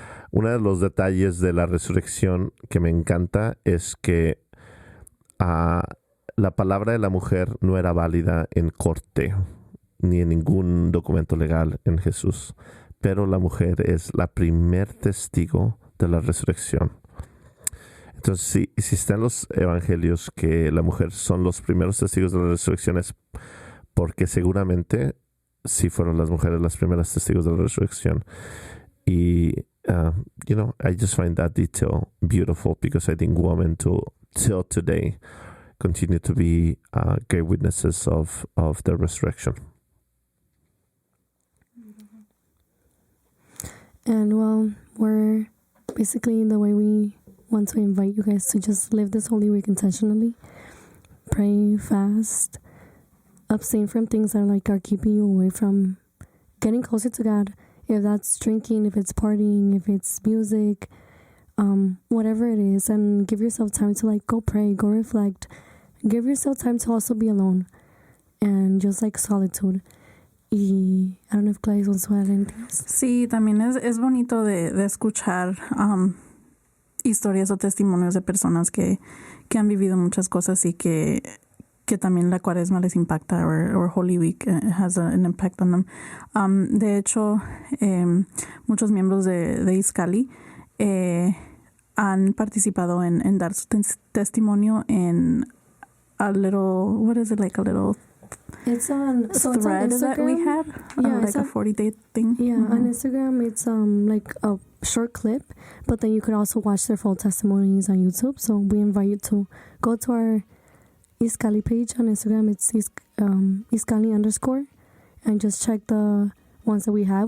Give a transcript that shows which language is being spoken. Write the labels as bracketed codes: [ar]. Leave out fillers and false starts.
[es] Uno de los detalles de la resurrección que me encanta es que la palabra de la mujer no era válida en corte ni en ningún documento legal en Jesús, pero la mujer es la primer testigo de la resurrección. Entonces, si está en los evangelios que la mujer son los primeros testigos de la resurrección, es porque seguramente sí fueron las mujeres las primeras testigos de la resurrección. [en] Y I just find that detail beautiful, because I think women till today continue to be great witnesses of the resurrection. And well, we're basically the way we want to invite you guys to just live this Holy Week intentionally. Pray, fast, abstain from things that are keeping you away from getting closer to God. If that's drinking, if it's partying, if it's music, whatever it is, and give yourself time to go pray, go reflect. Give yourself time to also be alone and just solitude. Y I don't know if Clarissa wants to add anything else. [es] Sí, también es bonito de escuchar historias o testimonios de personas que han vivido muchas cosas y que también la cuaresma les impacta, [en] or Holy Week has an impact on them. [es] De hecho, muchos miembros de Iskali han participado en dar su testimonio en [en] a little, what is it, a little it's on thread that we had, yeah, a 40-day thing. Yeah, on Instagram it's a short clip, but then you could also watch their full testimonies on YouTube. So we invite you to go to our Iskali page on Instagram. It's Iskali_, and just check the ones that we have.